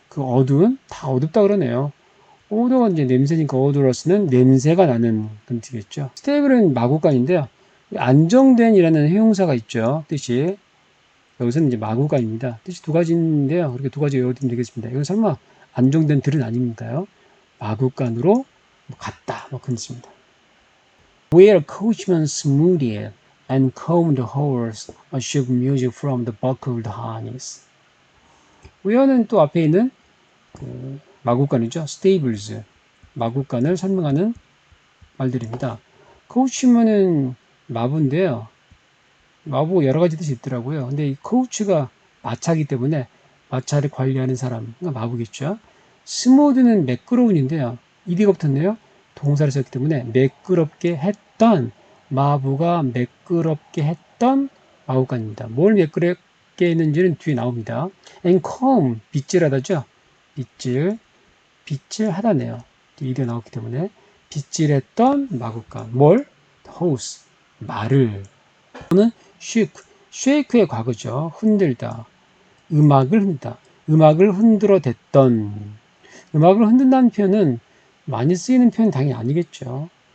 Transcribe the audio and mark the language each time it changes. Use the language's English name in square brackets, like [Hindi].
[Korean] 그 어두운 다 어둡다 그러네요. 오더가 이제 냄새니까 odorous는 냄새가 나는 그런 뜻이겠죠. 스테이블은 마구간인데요. 안정된이라는 형용사가 있죠. 뜻이 여기서는 이제 마구간입니다. 뜻이 두 가지인데요. 그렇게 두 가지 외워두면 되겠습니다. 이건 설마 안정된 들은 아닙니다요. 마구간으로 갔다 뭐 그런 뜻입니다. [English] Where coachman smoothed and combed the horse, a shook music from the buckled harness. [Korean] where는 또 앞에 있는 그 마구간이죠. stables, 마구간을 설명하는 말들입니다. coachman은 마부인데요. 마부 여러 가지 뜻이 있더라고요. 근데 이 coach가 마차이기 때문에 마차를 관리하는 사람, 그러니까 마부겠죠. 스무드는 매끄러운인데요. 이디가 붙었네요. 동사를 썼기 때문에 매끄럽게 했던, 마부가 매끄럽게 했던 마구간입니다. 뭘 매끄럽게 했는지는 뒤에 나옵니다. and calm, 빗질하다죠. 빗질하다네요. 이디가 나왔기 때문에 빗질했던 마구간. 뭘? horse, 말을. 또는 shake의 과거죠. 흔들다. 음악을 흔들다. 음악을 흔들어 댔던. 음악을 흔든다는 표현은 많이 쓰이는 표현은 당연히 아니겠죠.